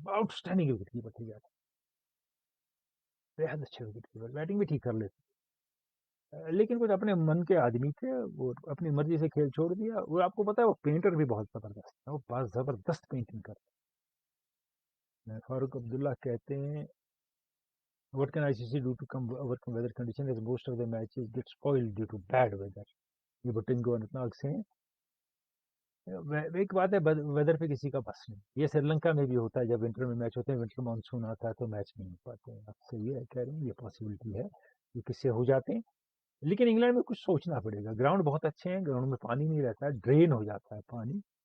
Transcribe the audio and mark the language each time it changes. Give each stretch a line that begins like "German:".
Hindi: Outstanding wicket keeper थे यार, बेहद अच्छे विकेट कीपर, बैटिंग भी ठीक कर लेते, लेकिन कुछ अपने मन के आदमी थे, वो अपनी मर्जी से खेल छोड़ दिया। वो आपको पता है वो पेंटर भी बहुत जबरदस्त है, वो बहुत जबरदस्त पेंटिंग करते हैं।
English: Farooq Abdullah
Hindi: कहते हैं
English: what can ICC do to come overcome weather condition as most of the matches get spoiled due to bad weather?
Hindi: ये भुट्टिंगो अनंतनाग से हैं। एक बात है, वेदर पे किसी का बस नहीं। ये श्रीलंका में भी होता है, जब विंटर में मैच होते हैं, विंटर मानसून आता है तो मैच नहीं हो पाते हैं। आप सही है कह रहे हैं, ये पॉसिबिलिटी है कि किससे हो जाते हैं। लेकिन इंग्लैंड में कुछ सोचना पड़ेगा। ग्राउंड बहुत अच्छे हैं, ग्राउंड में पानी नहीं रहता है, ड्रेन हो जाता है पानी।